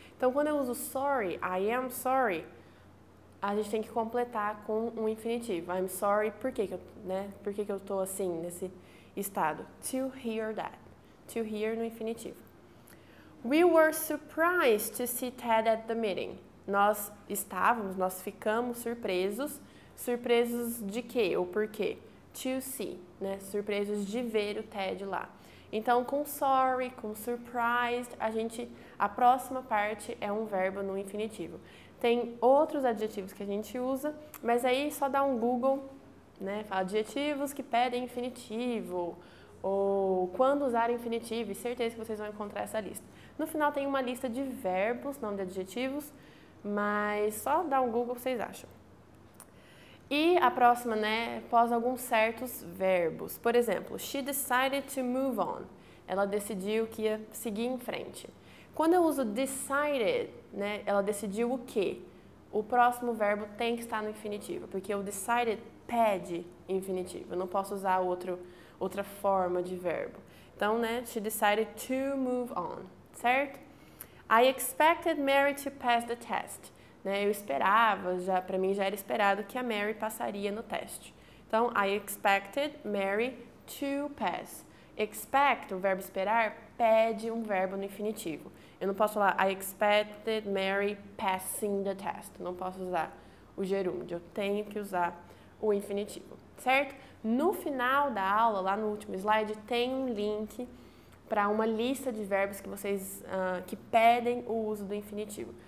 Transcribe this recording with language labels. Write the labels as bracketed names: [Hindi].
[Portuguese] Então, quando eu uso [English] sorry, I am sorry, [Portuguese] a gente tem que completar com um infinitivo. [English] I'm sorry, [Portuguese] por que eu estou assim, nesse estado? [English] To hear that. To hear no infinitivo. We were surprised to see Ted at the meeting. [Portuguese] Nós ficamos surpresos. Surpresos de quê ou por quê? To see, né? Surpresos de ver o Ted lá. Então, com sorry, com surprised, a próxima parte é um verbo no infinitivo. Tem outros adjetivos que a gente usa, mas aí só dá um Google, né? Fala adjetivos que pedem infinitivo, ou quando usar infinitivo, e certeza que vocês vão encontrar essa lista. No final tem uma lista de verbos, não de adjetivos, mas só dá um Google vocês acham. E a próxima, né, após alguns certos verbos. Por exemplo, [English] she decided to move on. [Portuguese] Ela decidiu que ia seguir em frente. Quando eu uso decided, né, ela decidiu o quê? O próximo verbo tem que estar no infinitivo, porque o decided pede infinitivo. Eu não posso usar outra forma de verbo. [English] Então, né, she decided to move on, certo? I expected Mary to pass the test. [Portuguese] Né, eu esperava, para mim já era esperado que a Mary passaria no teste. [English] Então, I expected Mary to pass. [Portuguese] Expect, o verbo esperar, pede um verbo no infinitivo. Eu não posso falar [English] I expected Mary passing the test. [Portuguese] Não posso usar o gerúndio, eu tenho que usar o infinitivo, certo? No final da aula, lá no último slide, tem um link para uma lista de verbos que vocês que pedem o uso do infinitivo.